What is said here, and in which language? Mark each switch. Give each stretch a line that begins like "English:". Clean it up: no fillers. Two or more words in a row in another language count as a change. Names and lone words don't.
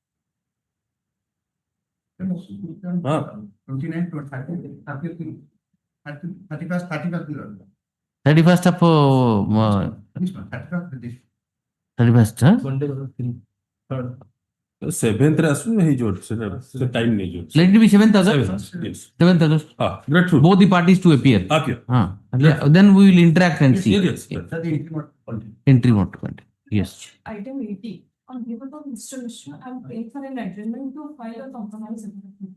English: 29 to 30, 31st. 31st of This one, 31st. 31st, huh?
Odia: 7th ରେ ଆସିବ ହେଇଯିବ ସେଟା ଟାଇମ୍ ନେଇଯିବ.
English: Let it be 7th August. 7th, yes. 7th August. Grateful. Both the parties to appear. Appear. Then we will interact and see. Yes. Entry mode to continue. Yes. Item 80. On behalf of Mr. Mishra, I am praying for an adjournment to file a compromise agreement.